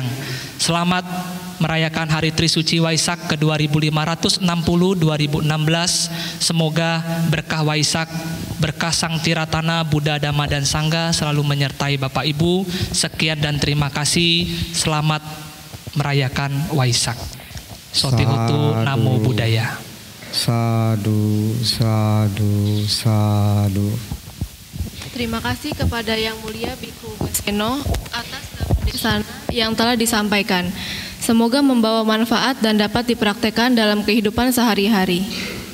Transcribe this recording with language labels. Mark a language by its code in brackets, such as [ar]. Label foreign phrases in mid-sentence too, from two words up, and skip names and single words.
[id] Selamat merayakan Hari Trisuci Waisak ke 2560 2016. Semoga berkah Waisak, berkah Sang Tiratana Buddha Dhamma dan Sangha selalu menyertai Bapak Ibu. Sekian dan terima kasih. Selamat merayakan Waisak. [pi] Sotihotu Namo Buddhaya. Sadhu, sadhu, sadhu. [id] Terima kasih kepada Yang Mulia Bhikkhu Baseno atas sana yang telah disampaikan. Semoga membawa manfaat dan dapat dipraktekkan dalam kehidupan sehari-hari.